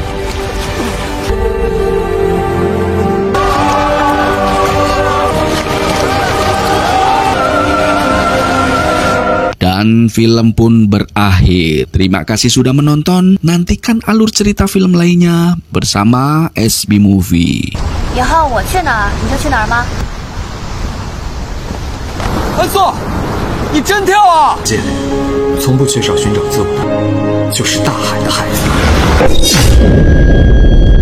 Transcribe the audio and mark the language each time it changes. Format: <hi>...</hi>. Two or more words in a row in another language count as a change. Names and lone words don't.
<id>Dan film pun berakhir. Terima kasih sudah menonton. Nantikan alur cerita film lainnya bersama SB Movie.</id> <zh>以后我去哪儿你就去哪儿吗？安素，你真跳啊！姐，从不缺少寻找自我的，就是大海的孩子。</zh>